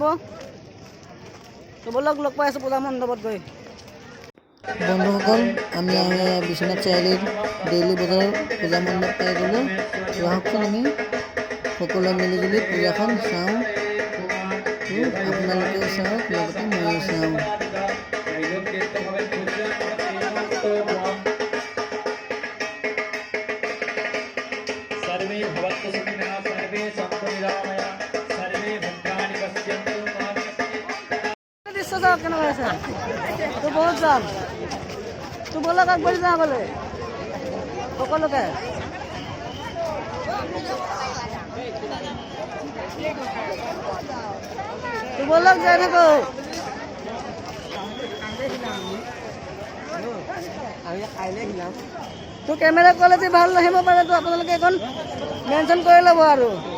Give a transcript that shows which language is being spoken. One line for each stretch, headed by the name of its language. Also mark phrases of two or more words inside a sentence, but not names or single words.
Assamese: তো বলক লগ পাই আছোঁ পূজা মণ্ডপত গৈ। বন্ধুসকল, আমি বিশ্বনাথ চাৰিআলিৰ ডেইলি বজাৰ পূজা মণ্ডপ পাই গ'লোঁ। আহকচোন আমি সকলোৱে মিলিজুলি পূজাখন চাওঁ। আপোনালোকেও চাওক, লগতে ময়ো চাওঁ।
Sanskrit: सर्वे भवन्तु सुखिनः, सर्वे सन्तु निरामया, सर्वे भद्राणि पश्यन्तु मा कश्चित्।
Assamese: দৃশ্য চাওক কেনেকুৱা আছে। তো বহুত যাম। তো বলক আগবাঢ়ি যাওঁ আগলৈ সকলোকে। তো বলক যাই থাকোঁ। তো
English: camera quality
Assamese: ভাল নাহিব পাৰে, তো আপোনালোকে এখন মেনশ্যন কৰি ল'ব আৰু।